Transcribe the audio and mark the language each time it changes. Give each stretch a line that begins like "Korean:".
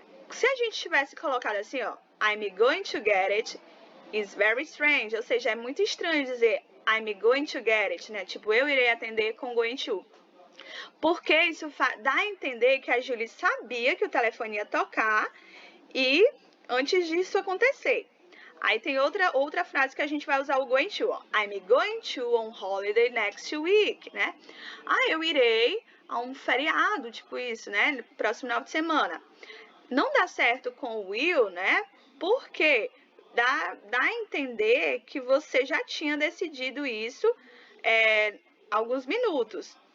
Portuguese: Se a gente tivesse colocado assim, ó,
English: I'm going to get it, is very strange,
Portuguese: ou seja, é muito estranho dizer I'm going to get it, né? Tipo, eu irei atender com going to. Porque isso dá a entender que a Julie sabia que o telefone ia tocar e antes disso acontecer. Aí tem outra frase que a gente vai usar o going to, ó.
English: I'm going to on holiday next week, né?
Portuguese: Eu irei a um feriado, tipo isso, né? No próximo final de semana. Não dá certo com o will, né? Porque dá a entender que você já tinha decidido isso alguns minutos.